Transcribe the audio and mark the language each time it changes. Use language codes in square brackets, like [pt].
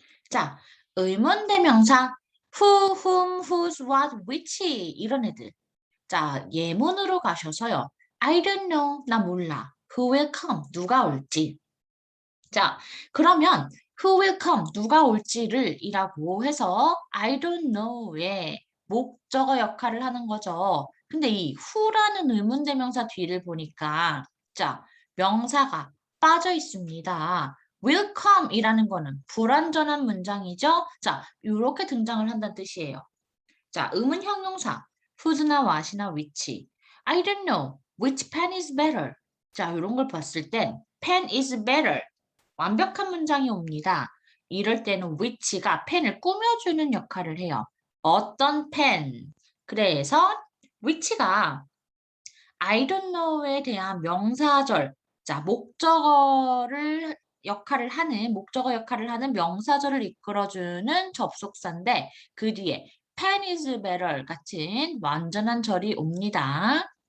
[ko] 자, 의문대명사 who, whom, whose, what, which 이런 애들. 자, 예문으로 가셔서요. [en] I don't know, [ko] 나 몰라. [en] Who will come, [ko] 누가 올지. 자, 그러면 [en] who will come, [ko] 누가 올지를 이라고 해서 I don't know의 목적어 역할을 하는 거죠. 근데 이 who라는 의문대명사 뒤를 보니까 자, 명사가 빠져 있습니다. will come 이라는 거는 불완전한 문장이죠. 자, 이렇게 등장을 한다는 뜻이에요. 자, 의문 형용사 who's나 what이나 which. [en] I don't know which pen is better. [ko] 자, 이런 걸 봤을 땐 [en] pen is better. [ko] 완벽한 문장이 옵니다. 이럴 때는 which가 펜을 꾸며주는 역할을 해요. 어떤 펜? 그래서 which가 [en] I don't know [ko] 에 대한 명사절, 자, 목적어 역할을 하는 명사절을 이끌어주는 접속사인데 그 뒤에 [en] pen is better [ko] 같은 완전한 절이 옵니다.